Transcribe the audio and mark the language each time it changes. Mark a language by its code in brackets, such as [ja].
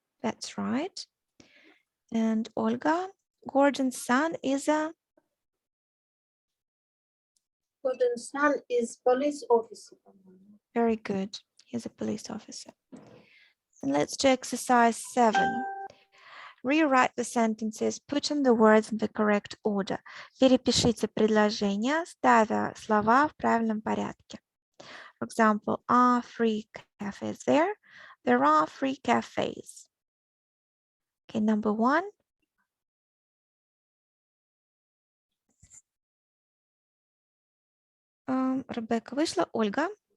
[en] That's right. And Olga, Gordon's son is a... Gordon's son is police officer. Very good. He's a police officer. And let's do exercise 7. Rewrite the sentences, putting the words in the correct order. [ru] Перепишите предложения, ставя слова в правильном порядке. [en] For example, are 3 cafes there? There are 3 cafes. Okay, number 1. [ru] Rebecca вышла. Ольга.